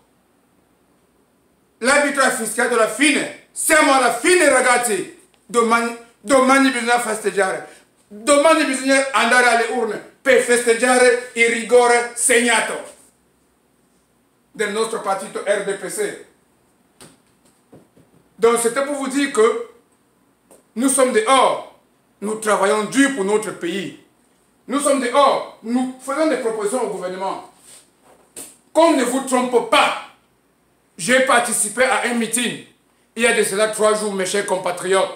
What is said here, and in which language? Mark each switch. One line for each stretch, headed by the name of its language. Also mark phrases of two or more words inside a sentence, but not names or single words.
Italian: L'arbitro ha fischiato la fine. Siamo alla fine, ragazzi. Domani bisogna festeggiare. Domani bisogna andare alle urne per festeggiare il rigore segnato del nostro partito RDPC.
French: Donc c'était pour vous dire que nous sommes dehors, nous travaillons dur pour notre pays. Nous sommes dehors, nous faisons des propositions au gouvernement. Qu'on ne vous trompe pas, j'ai participé à un meeting il y a de cela 3 jours, mes chers compatriotes.